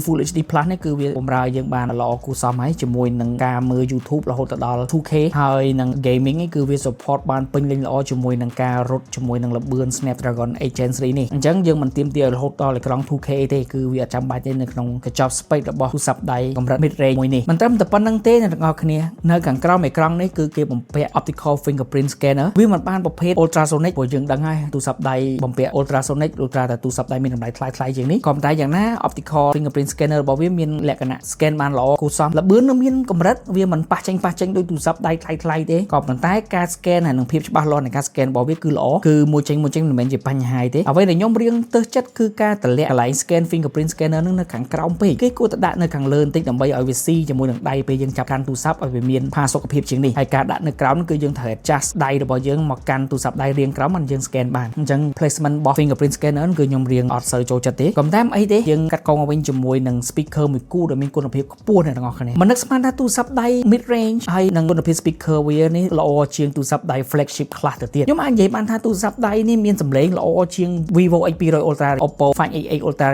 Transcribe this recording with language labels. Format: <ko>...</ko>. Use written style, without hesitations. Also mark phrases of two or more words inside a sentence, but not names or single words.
<km>Full HD Plus នេះគឺវាបម្រើយើងបានល្អគួរសមហើយជាមួយនឹងការមើល YouTube រហូតដល់ 2K ហើយនឹង gaming នេះគឺវា support បានពេញលេញល្អជាមួយនឹងការរត់ជាមួយនឹងល្បឿន Snapdragon 8 Gen 3នេះអញ្ចឹងយើងមិនទាមទាររហូតដល់អេក្រង់ 2K ទេគឺវាអត់ចាំបាច់ទេនៅក្នុងកញ្ចប់ space របស់ទូរស័ព្ទដៃកម្រិត</km> <en>mid range</en> <km>មួយនេះមិនត្រឹមតែប៉ុណ្្នឹងទេអ្នកទាំងអស់គ្នានៅខាងក្រោមអេក្រង់នេះគឺគេបំពាក់ optical</km> <en>fingerprint scanner</en> <km>វាមិនបានប្រភេទ ultrasonic ព្រោះយើងដឹងហើយទូរស័ព្ទដៃបំពាក់ ultrasonic ឬតែទូរស័ព្ទដៃមានតម្លៃថ្លៃជាងនេះក៏ប៉ុន្តែយ៉ាងណា</km> <en>optical fingerprint scanner</en> <km>របស់វាមានលក្ខណៈ scan បានល្អគួរសមល្បឿននឹងមានកម្រិតវាមិនប៉ះចេញដូចទូរស័ព្ទដៃថ្លៃទេក៏ប៉ុន្តែការ scan ហើយនឹងភាពច្បាស់លាស់នៃការ scan របស់វាគឺល្អគឺមួយចេញមិនមែនជាបញ្ហាទេអ្វីដែលខ្ញុំរៀងទៅចិត្តគឺការតម្លាក់កន្លែង</km> <en>scan fingerprint scanner</en> <km>នឹងនៅខាងក្រោមពេកគេគួរតែដាក់នៅខាងលើបន្តិចដើម្បីឲ្យវាស៊ីជាមួយនឹងដៃពេលយើងចាប់កាន់ទូរស័ព្ទឲ្យវាមានផាសុកភាពជាងនេះហើយការដាក់ នៅក្រោមគឺយើងត្រូវ adjust ដៃរបស់យើងមកកាន់ទូរស័ព្ទដៃរៀងក្រោមមិនយើង scan បានអញ្ចឹង placement របស់</km> <en>fingerprint scanner</en> <km>គឺខ្ញុំរៀងអត់សូវចូលចិត្តទេក៏ប៉ុន្តែអីទេយើងកាត់កងមកវិញជាមួយនឹង speaker មួយគូដែលមានគុណភាពខ្ពស់អ្នកទាំងអស់គ្នាមិននឹកស្មាន ថាទូរស័ព្ទដៃ</km> <en>mid range</en> <km>ហើយនឹងគុណភាព speaker វានេះល្អជាងទូរស័ព្ទដៃ flagship ខ្លះទៅទៀតខ្ញុំអាចនិយាយបានថាទូរស័ព្ទដៃនេះមានសម្លេងល្អជាង Vivo X200 Ultra Oppo Find X8 Ultra</km>